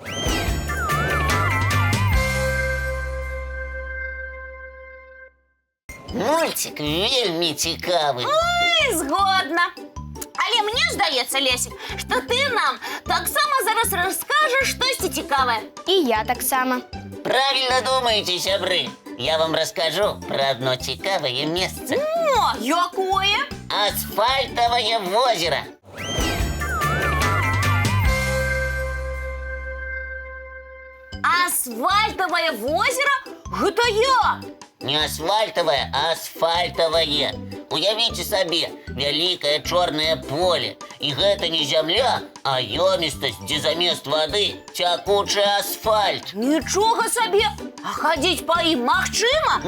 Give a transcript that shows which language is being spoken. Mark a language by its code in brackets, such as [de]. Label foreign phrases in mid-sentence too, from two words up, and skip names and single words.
[be] Мульцік вельмі цікавы. Ой, згодна. Але мне здаецца, Лесік, што ты нам таксама зараз раскажаш штосьці цікавае. І я таксама. [ru] Правильно думаете, сябры. Я вам расскажу про одно цікавое место. [be] О, якое? [ru] Асфальтовое озеро. Асфальтовое озеро? [be] Гэта я! [ru] Не асфальтовое, а асфальтовое. [be] Уявіце сабе, вялікае чорнае поле. І гэта не зямля, а ёмістасць, дзе замест вады цякучы асфальт. Нічога сабе! А хадзіць па ім магчыма?